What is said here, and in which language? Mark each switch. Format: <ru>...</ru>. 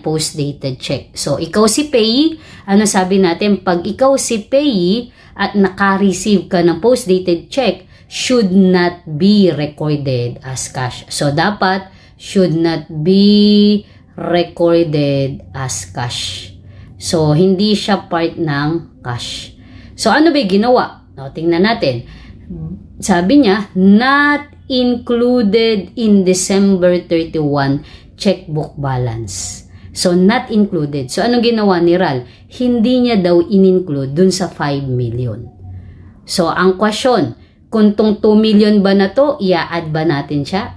<tl>Post-dated check. So, ikaw si payee, ano sabi natin? Pag ikaw si payee at naka-receive ka ng post-dated check,</tl> <en>should not be recorded as cash. So, dapat should not be recorded as cash.</en> <tl>So, hindi siya part ng cash. So, ano ba ginawa? O, tingnan natin. Sabi niya,</tl> <en>not included in December 31 checkbook balance.</en> <tl>So, not included. So, anong ginawa ni Ral? Hindi niya daw in-include dun sa 5 million. So, ang question, kung tong 2 million ba na to, i-add ba natin siya?</tl>